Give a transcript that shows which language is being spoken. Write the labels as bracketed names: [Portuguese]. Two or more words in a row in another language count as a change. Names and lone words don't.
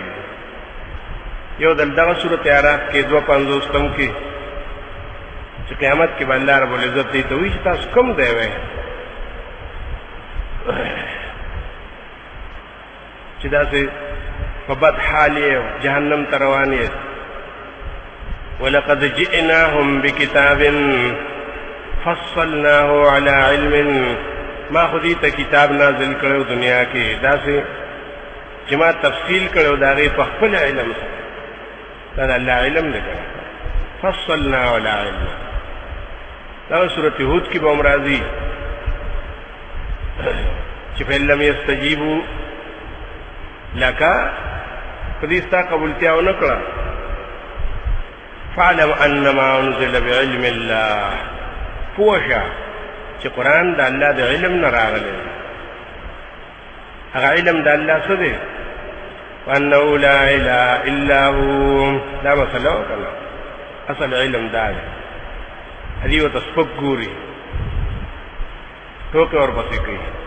[Pashto] یو دل دغه صورت اعراف کې 250 کې چې قیامت کې به الله رب العزت دې ته وایي چې تاسو کوم دی وایي چې داسې په بد حال یې جهنم ته روان یې. [Arabic] ولقد جئناهم بكتاب فصلناه على علم، [Pashto] ما خو دې ته کتاب نازل کړو دنیا کې داسې چې ما تفصیل کړو د هغې په خپل علم سره. دا د الله علم دی که [Arabic] فصلناه على علم. [Pashto] دا سورة هود کې به هم راځي چې [Arabic] فإن لم يستجيبوا لك، [Pashto] په دې ستا قبولتیا ونه کړه، [Arabic] فاعلم انما انزل بعلم الله، [Pashto] پوه شه چې قرآن د الله د علم نه راغلی، هغه علم د الله څه دی؟ [Arabic] وانه لا اله الا هو. [Pashto] دا مسله وکړه، اصل علم دا دی. هدي ورته سپک ګوري، ټوکې ورپسې کوي.